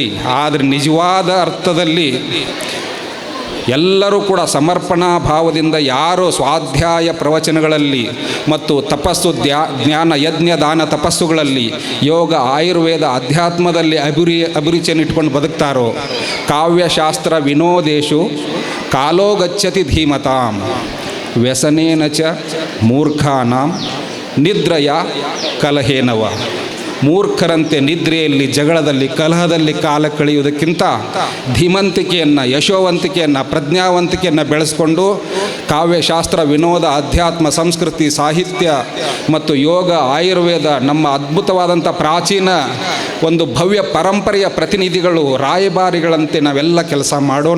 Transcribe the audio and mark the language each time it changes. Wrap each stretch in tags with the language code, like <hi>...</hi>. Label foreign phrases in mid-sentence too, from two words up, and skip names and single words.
<kn>ಆದರೆ ನಿಜವಾದ ಅರ್ಥದಲ್ಲಿ ಎಲ್ಲರೂ ಕೂಡ ಸಮರ್ಪಣಾ ಭಾವದಿಂದ ಯಾರು ಸ್ವಾಧ್ಯಾಯ ಪ್ರವಚನಗಳಲ್ಲಿ ಮತ್ತು ತಪಸ್ಸು ಜ್ಞಾನ ಯಜ್ಞ ದಾನ ತಪಸ್ಸುಗಳಲ್ಲಿ ಯೋಗ ಆಯುರ್ವೇದ ಅಧ್ಯಾತ್ಮದಲ್ಲಿ ಅಭಿರುಚಿಯನ್ನು ಇಟ್ಕೊಂಡು ಬದುಕ್ತಾರೋ,</kn> <sa>ಕಾವ್ಯಶಾಸ್ತ್ರ ವಿನೋದೇಶು ಕಾಲೋ ಗಚ್ಚತಿ ಧೀಮತಾಂ ವ್ಯಸನೇನ ಚ ಮೂರ್ಖಾನಾಂ ನಿದ್ರಯ ಕಲಹೇನವ.</sa> <kn>ಮೂರ್ಖರಂತೆ ನಿದ್ರೆಯಲ್ಲಿ, ಜಗಳದಲ್ಲಿ, ಕಲಹದಲ್ಲಿ ಕಾಲ ಕಳೆಯುವುದಕ್ಕಿಂತ ಧೀಮಂತಿಕೆಯನ್ನು, ಯಶೋವಂತಿಕೆಯನ್ನು, ಪ್ರಜ್ಞಾವಂತಿಕೆಯನ್ನು ಬೆಳೆಸ್ಕೊಂಡು ಕಾವ್ಯಶಾಸ್ತ್ರ ವಿನೋದ ಅಧ್ಯಾತ್ಮ ಸಂಸ್ಕೃತಿ ಸಾಹಿತ್ಯ ಮತ್ತು ಯೋಗ ಆಯುರ್ವೇದ ನಮ್ಮ ಅದ್ಭುತವಾದಂಥ ಪ್ರಾಚೀನ ಒಂದು ಭವ್ಯ ಪರಂಪರೆಯ ಪ್ರತಿನಿಧಿಗಳು, ರಾಯಭಾರಿಗಳಂತೆ ನಾವೆಲ್ಲ ಕೆಲಸ ಮಾಡೋಣ.</kn>